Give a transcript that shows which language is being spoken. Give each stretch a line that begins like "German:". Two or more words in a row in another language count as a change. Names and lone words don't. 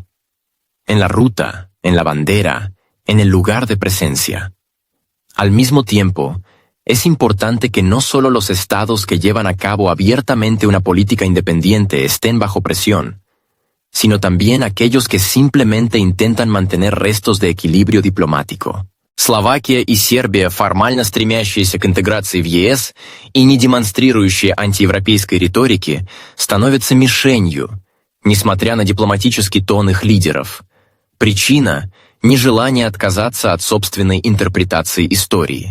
Spanish: En la ruta, en la bandera, en el lugar de presencia. Al mismo tiempo, es importante que no solo los estados que llevan a cabo abiertamente una política independiente estén bajo presión, sino también aquellos que simplemente intentan mantener restos de equilibrio diplomático.
Russian: Словакия и Сербия, формально стремящиеся к интеграции в ЕС и не демонстрирующие антиевропейской риторики, становятся мишенью, несмотря на дипломатический тон их лидеров. Причина – нежелание отказаться от собственной интерпретации истории.